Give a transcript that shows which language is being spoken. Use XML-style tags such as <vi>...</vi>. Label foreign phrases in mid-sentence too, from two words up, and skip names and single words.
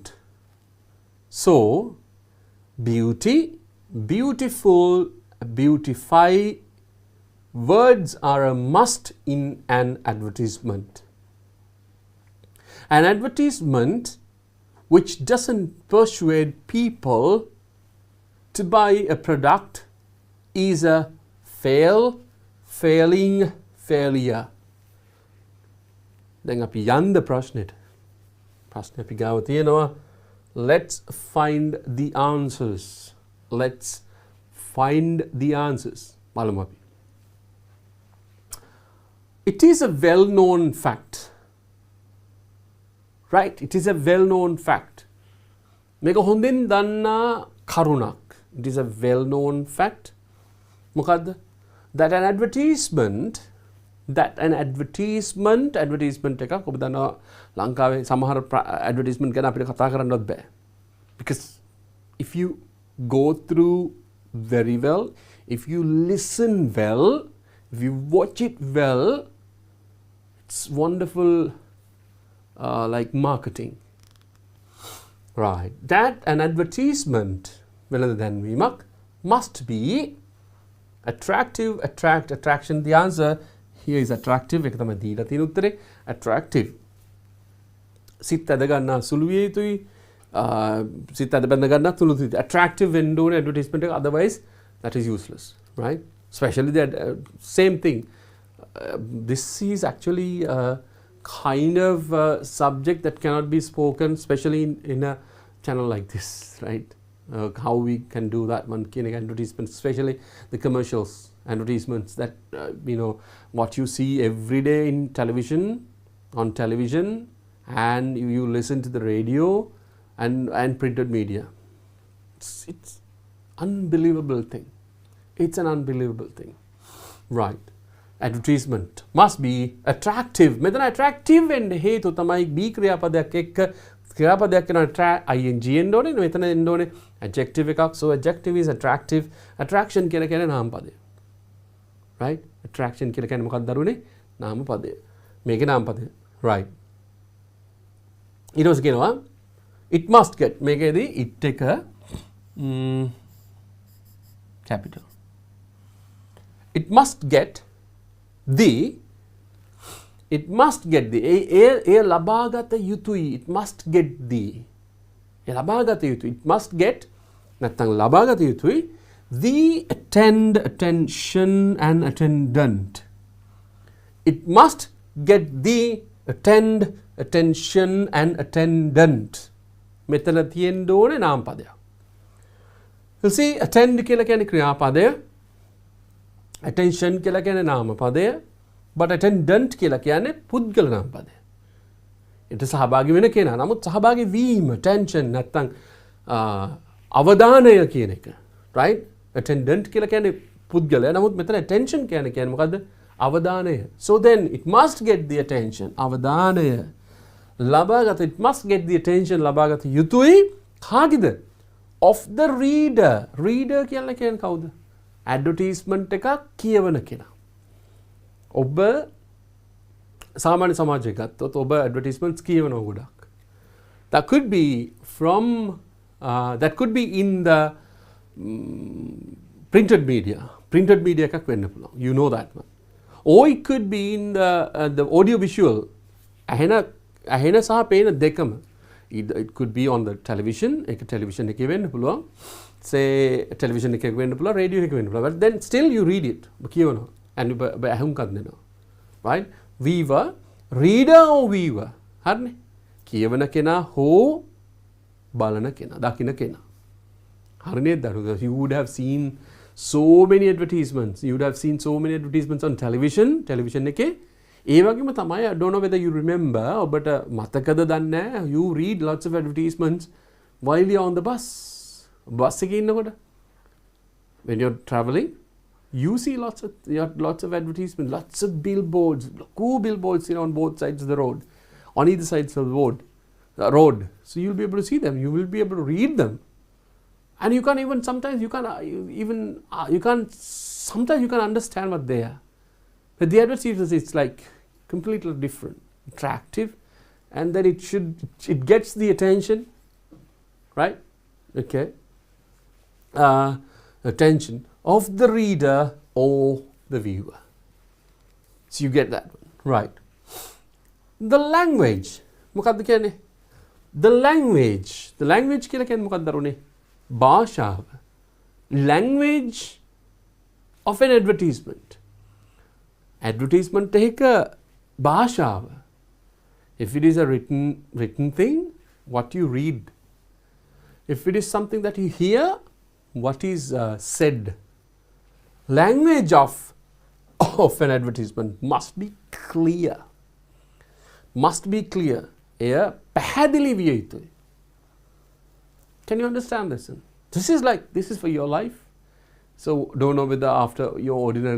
<en>So, beautiful, beautify words are a must in an advertisement. An advertisement which doesn't persuade people to buy a product is a failure.</en> <si>දැන් අපි යන්න ප්‍රශ්නෙට. ප්‍රශ්නේ අපි ගාව තියෙනවා.</si> <en>Let's find the answers. Let's find the answers.</en> <si>බලමු අපි.</si> <en>It is a well-known fact. Right? It is a well-known fact.</en> <si>මේක හොඳින් දන්නා කරුණක්.</si> <en>It is a well-known fact. මොකද්ද? That an advertisement</en> <si>එකක් ඔබ දන්නවා ලංකාවේ සමහර advertisement ගැන අපිට කතා කරන්නවත් බෑ.</si> <en>Because if you go through very well, if you listen well, if you watch it well, it's wonderful like marketing. Right. That an advertisement must be attractive, attraction. The answer here is attractive.</en> <si>එක තමයි දීලා තියෙන උත්තරේ attractive. සිත් අද ගන්න සුළු විය යුතුයි. සිත් අද බඳ ගන්න සුළු විය යුතුයි. Attractive වෙන්න ඕනේ advertisement එක,</si> <en>otherwise that is useless, right? Especially that same thing. This is actually kind of subject that cannot be spoken, especially in a channel like this, right? How we can do that one advertisement, especially the commercials advertisements that what you see every day in television, on television, and you listen to the radio and printed media. It's unbelievable thing. It's an unbelievable thing, right? Advertisement must be attractive.</en> <si>මෙතන attractive වෙන්න හේතුව තමයි be ක්‍රියාපදයක් එක්ක ක්‍රියාපදයක් කරන ing එන්න ඕනේ. මෙතන එන්න ඕනේ adjective එකක්.</si> <en>So adjective is attractive.</en> <si>Attraction කියලා කියන්නේ නාම පදය. Right? Attraction කියලා කියන්නේ මොකක්ද දරුවනේ? නාම පදය. මේකේ නාම පදය. Right. ඊට පස්සේ කියනවා</si> <en>it must get.</en> <si>මේකේදී it එක capital.</si> <en>It must get the</en> <si>එය ලබාගත යුතුයි.</si> <en>It must get the</en> <si>එය ලබාගත යුතුයි.</si> <en>It must get</en> <si>නැත්නම් ලබාගත යුතුයි</si> <en>the attention and attendant. It must get the attention and attendant.</en> <si>මෙතන තියෙන්න ඕනේ නාම පදයක්.</si> <en>You see,</en> <si>attend කියලා කියන්නේ ක්‍රියාපදය. Attention කියලා කියන්නේ නාම පදය. But attendant කියලා කියන්නේ පුද්ගල නාම පදය. ඊට සහභාගී වෙන කෙනා. නමුත් සහභාගී වීම attention නැත්නම් අවධානය කියන එක. Right? Attendant කියලා කියන්නේ පුද්ගලයා. නමුත් මෙතන attention කියන්නේ මොකද්ද? අවධානය.</si> <en>So then it must get the attention.</en> <si>අවධානය ලබාගත.</si> <en>It must get the attention</en> <si>ලබාගත යුතුයි. කාගේද?</si> <en>Of the reader. Reader කියලා කියන්නේ කවුද?</en> <si>Advertisement එකක් කියවන කෙනා. ඔබ සාමාන්‍ය සමාජයක ගත්තොත් ඔබ advertisements කියවනවා ගොඩක්.</si> <en>That could be in the printed media. Printed media</en> <si>එකක් වෙන්න පුළුවන්.</si> <en>You know that one. Or it could be in the audio visual.</en> <si>ඇහෙන සහ පේන දෙකම.</si> <en>it could be on the television</en> <si>එක</si> <en>television</en> <si>එකේ වෙන්න පුළුවන්</si> <en>say television</en> <si>එකක වෙන්න පුළුවන්</si> <en>radio</en> <si>එකක වෙන්න පුළුවන්</si> <en>but then still you read it</en> <si>ඔබ කියවනවා</si> <en>and</en> <si>ඔබ අහුම්කම් දෙනවා</si> <en>right viewer reader or viewer හරිනේ</en> <si>කියවන කෙනා හෝ බලන කෙනා දකින්න කෙනා හරිනේ දරුවා</si> <en>you would have seen so many advertisements you would have seen so many advertisements on television එකේ</en> <si>ඒ වගේම තමයි</si> <en>I don't know whether you remember</en> <si>ඔබට මතකද දන්නේ නැහැ</si> <en>you read lots of advertisements while you're on the bus</en> <si>එකේ ඉන්නකොට</si> <en>when you're traveling you see lots of advertisements lots of billboards cool billboards on both sides of the road on either sides of the road so you'll be able to see them you will be able to read them and you can't even sometimes you can't understand what they are but the advertisements it's like completely different attractive and then it gets the attention right okay attention of the reader or the viewer so you get that one right the language</en> <si>මොකක්ද කියන්නේ</si> <en>the language</en> <si>කියලා කියන්නේ මොකක්ද දරුනේ භාෂාව</si> <en>language of an advertisement</en> <si>එක භාෂාව</si> <en>if it is a written thing what you read if it is something that you hear what is said language of an advertisement must be clear</en> <si>එය පැහැදිලි විය යුතුයි</si> <en>can you understand this this is for your life so don't know whether after your ordinary</en>